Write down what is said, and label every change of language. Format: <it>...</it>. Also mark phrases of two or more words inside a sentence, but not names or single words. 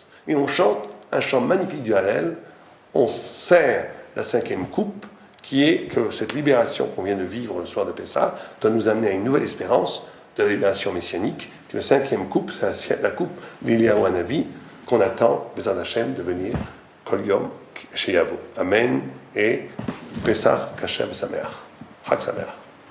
<fr>Et on chante un chant magnifique du Hallel. On sert la 5e coupe, qui est que cette libération qu'on vient de vivre le soir de Pessah doit nous amener à une nouvelle espérance de la libération messianique. Que la 5e coupe, c'est la coupe d'Eliyahu Hanavi, qu'on attend,</fr> <he>בעזרת השם,</he> <fr>de venir</fr> <he>כל יום שיבוא. Amen et פסח כשר שמח. חג שמח.</he>